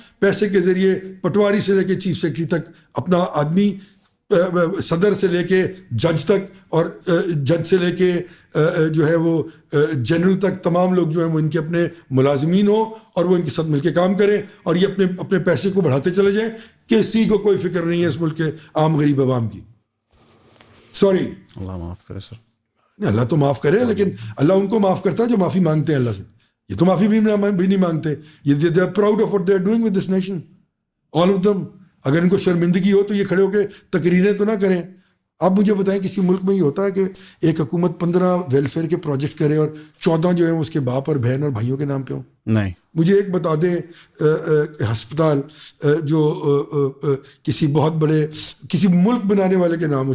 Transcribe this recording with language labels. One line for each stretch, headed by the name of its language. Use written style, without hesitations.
Urdu: پیسے کے ذریعے پٹواری سے لے کے چیف سیکرٹری تک اپنا آدمی, صدر سے لے کے جج تک, اور جج سے لے کے جو ہے وہ جنرل تک, تمام لوگ جو ہیں وہ ان کے اپنے ملازمین ہوں اور وہ ان کے ساتھ مل کے کام کریں, اور یہ اپنے پیسے کو بڑھاتے چلے جائیں. کسی کو کوئی فکر نہیں ہے اس ملک کے عام غریب عوام کی. سوری, اللہ معاف کرے سر. اللہ تو معاف کرے, لیکن اللہ ان کو معاف کرتا ہے جو معافی مانگتے ہیں اللہ سے. یہ تو معافی بھی نہیں مانگتے.
English: یہ they are proud of what they are doing with this nation, all of them.
Urdu: اگر ان کو شرمندگی ہو تو یہ کھڑے ہو کے تقریریں تو نہ کریں. آپ مجھے بتائیں کسی ملک میں یہ ہوتا ہے کہ ایک حکومت 15 ویلفیئر کے پروجیکٹ کرے اور 14 جو ہیں اس کے باپ اور بہن اور بھائیوں کے نام پہ ہوں؟ نہیں. مجھے ایک بتا دیں ہسپتال جو کسی بہت بڑے کسی ملک بنانے والے کے نام ہو.